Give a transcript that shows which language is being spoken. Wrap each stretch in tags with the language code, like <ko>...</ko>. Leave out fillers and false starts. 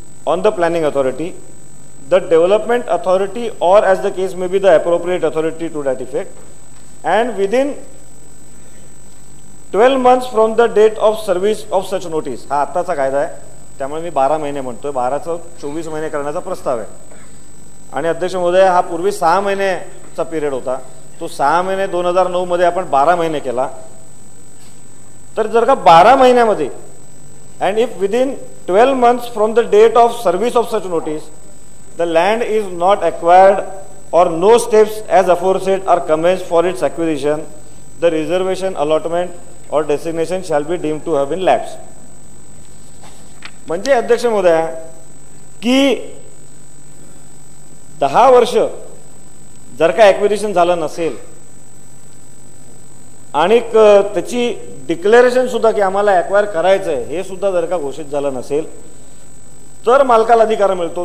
<en>on the planning authority, the development authority, or as the case may be the appropriate authority to that effect, and within 12 months from the date of service of such notice.</en> <mr>हा आत्ताचा कायदा आहे, त्यामुळे मी 12 महिने म्हणतोय, 12चं 24 महिने करण्याचा प्रस्ताव आहे. आणि अध्यक्ष महोदय, हा पूर्वी 6 महिन्याचा पिरियड होता, तो 6 महिने 2009 मध्ये आपण 12 महिने केला. तर जर का 12 महिन्यामध्ये</mr> <en>and if within 12 months from the date of service of such notice the land is not acquired or no steps as aforesaid are commenced for its acquisition, the reservation, allotment or designation shall be deemed to have been lapsed.</en> <mr>म्हणजे अध्यक्ष महोदय की 10 वर्ष जर का acquisition झालं नसेल आणि त्याची डिक्लेरेशन सुद्धा की आम्हाला ॲक्वायर करायचं आहे हे सुद्धा जर का घोषित झालं नसेल तर मालकाला अधिकार मिळतो.</mr>